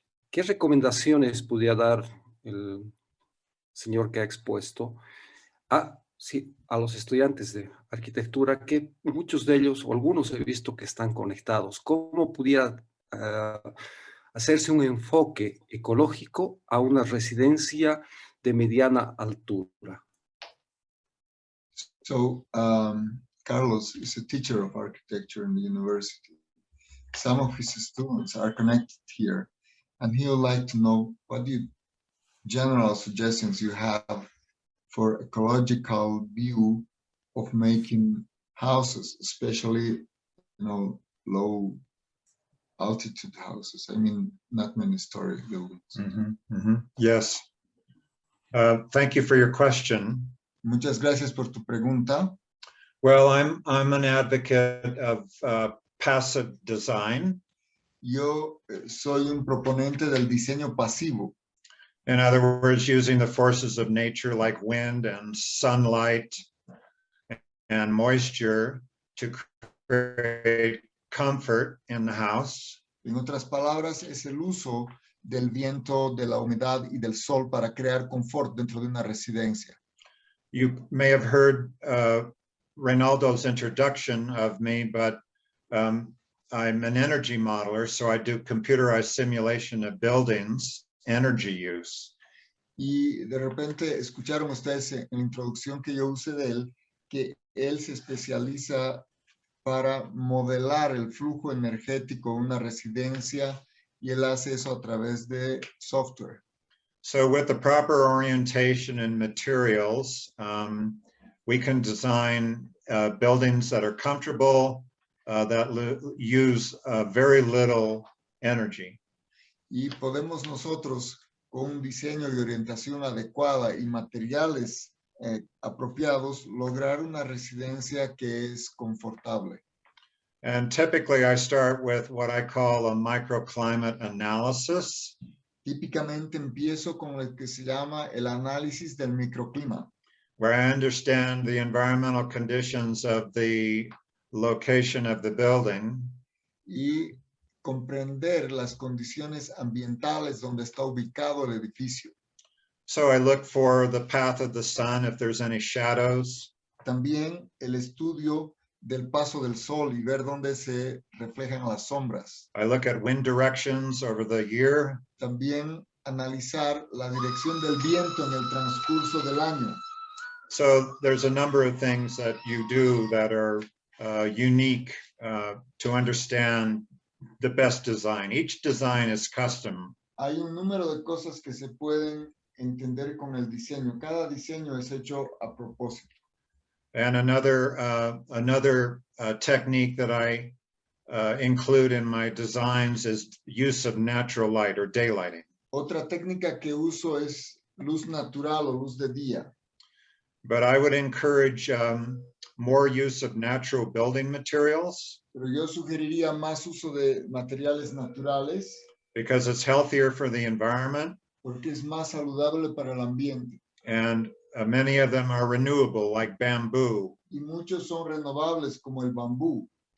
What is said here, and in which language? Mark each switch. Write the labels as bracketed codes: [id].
[es] ¿Qué recomendaciones podría dar el señor que ha expuesto a los estudiantes de arquitectura, que muchos de ellos o algunos he visto que están conectados? ¿Cómo pudiera hacerse un enfoque ecológico a una residencia de mediana altura? [en] So, Carlos is a teacher of architecture in the university. Some of his students are connected here, and he would like to know what general suggestions you have for ecological view of making houses, especially, low altitude houses. I mean, not many story buildings. Yes. Thank you for your question. [es] Muchas gracias por tu pregunta. [en] Well, I'm an advocate of passive design. [es] Yo soy un proponente del diseño pasivo. [en] In other words, using the forces of nature like wind and sunlight and moisture to create comfort in the house. [es] En otras palabras, es el uso del viento, de la humedad y del sol para crear confort dentro de una residencia. [en] You may have heard Reynaldo's introduction of me, but I'm an energy modeler, so I do computerized simulation of buildings, energy use. [es] Y de repente escucharon ustedes en la introducción que yo usé de él, que él se especializa para modelar el flujo energético de una residencia y él hace eso a través de software. [en] So with the proper orientation and materials, we can design buildings that are comfortable, that use very little energy. [es] Y podemos nosotros, con un diseño y orientación adecuada y materiales apropiados, lograr una residencia que es confortable. [en] And typically I start with what I call a microclimate analysis. [es] Típicamente empiezo con lo que se llama el análisis del microclima, [en] where I understand the environmental conditions of the location of the building, [es] y comprender las condiciones ambientales donde está ubicado el edificio. [en] so I look for the path of the sun, if there's any shadows. [es] También el estudio del paso del sol y ver dónde se reflejan las sombras. [en] I look at wind directions over the year. [es] También analizar la dirección del viento en el transcurso del año. [en] So there's a number of things that you do that are unique to understand the best design. Each design is custom. [es] Hay un número de cosas que se pueden entender con el diseño. Cada diseño es hecho a propósito. [en] And another technique that I include in my designs is use of natural light or daylighting. [es] Otra técnica que uso es luz natural o luz de día. [en] But I would encourage more use of natural building materials [es] Pero yo sugeriría más uso de materiales naturales [en] because it's healthier for the environment, [es] porque es más saludable para el ambiente. [en] and many of them are renewable, like bamboo. [es] Y muchos son renovables como el bambú.